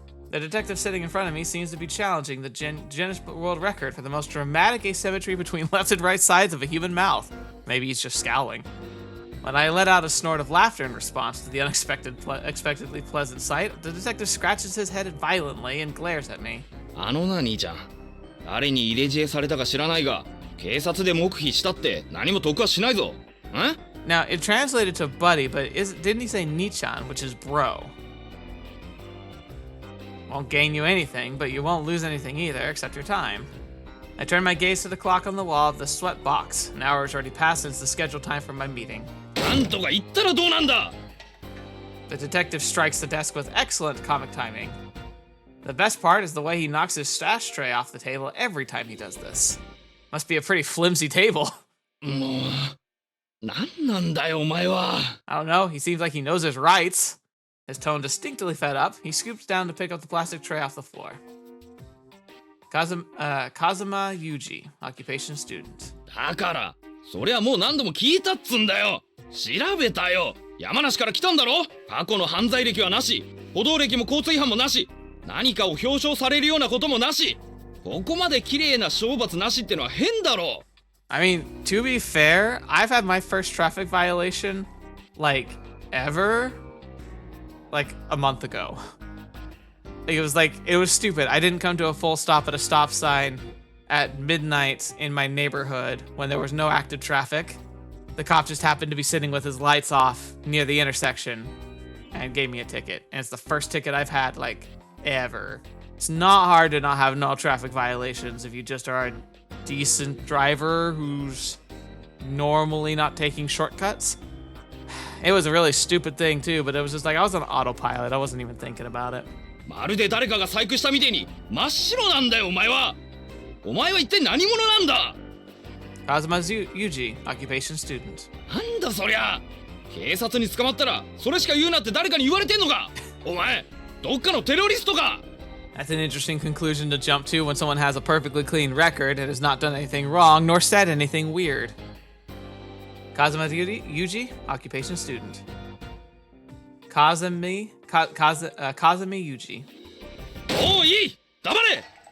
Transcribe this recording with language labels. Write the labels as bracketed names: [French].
[English] The detective sitting in front of me seems to be challenging the Guinness World Record for the most dramatic asymmetry between left and right sides of a human mouth. Maybe he's just scowling. When I let out a snort of laughter in response to the unexpectedly pleasant sight, the detective scratches his head violently and glares at me. [Japanese] あのな兄ちゃん、誰に入れ知恵されたか知らないが、警察で黙秘したって何も得はしないぞ。ん? [English] Now, it translated to buddy, but didn't he say Nichan, which is bro? Won't gain you anything, but you won't lose anything either, except your time. I turn my gaze to the clock on the wall of the sweat box. An hour has already passed since the scheduled time for my meeting. [Japanese] なんとか言ったらどうなんだ? [English] The detective strikes the desk with excellent comic timing. The best part is the way he knocks his stash tray off the table every time he does this. Must be a pretty flimsy table. [Japanese] もう、なんなんだよお前は。 [English] I don't know, he seems like he knows his rights. His tone distinctly fed up, he scoops down to pick up the plastic tray off the floor. Kazama Yuuji, occupation student. [Japanese] だから、そりゃもう何度も聞いたっつんだよ。調べたよ。山梨から来たんだろ。過去の犯罪歴はなし、歩道歴も交通違反もなし、何かを表彰されるようなこともなし。ここまで綺麗な懲罰なしってのは変だろ。 [English] I mean, to be fair, I've had my first traffic violation, like, ever, like, a month ago. It was stupid. I didn't come to a full stop at a stop sign at midnight in my neighborhood when there was no active traffic. The cop just happened to be sitting with his lights off near the intersection and gave me a ticket. And it's the first ticket I've had, like, ever. It's not hard to not have no traffic violations if you just are a decent driver who's normally not taking shortcuts. It was a really stupid thing too, but it was just like I was on autopilot. I wasn't even thinking about it. [Japanese] まるで誰かが細工したみてえに真っ白なんだよお前は。お前は一体何者なんだ。 Kazama Yuuji, occupation student. なんだそりゃ。警察に捕まったらそれしか言うなって誰かに言われてんのか。お前どっかのテロリストか。 [English] That's an interesting conclusion to jump to when someone has a perfectly clean record and has not done anything wrong nor said anything weird. Kazama Yuuji, occupation student. Kazami Yuuji. [Japanese] おういい。黙れ。